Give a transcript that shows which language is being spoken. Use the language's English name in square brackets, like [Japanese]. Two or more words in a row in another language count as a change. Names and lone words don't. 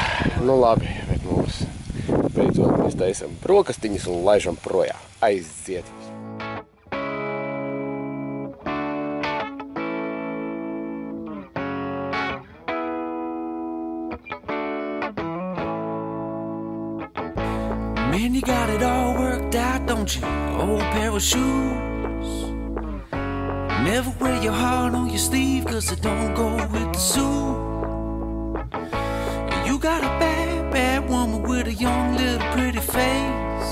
[Latvian] Nu labi, bet mūs beidzot mēs taisam brokastiņas un laižam projām. Aiziet! [English] Man, you got it all worked out, don't you? Old pair of shoes. Never wear your heart on your sleeve, cause it don't go with the suit. You got a bad, bad woman with a young little pretty face.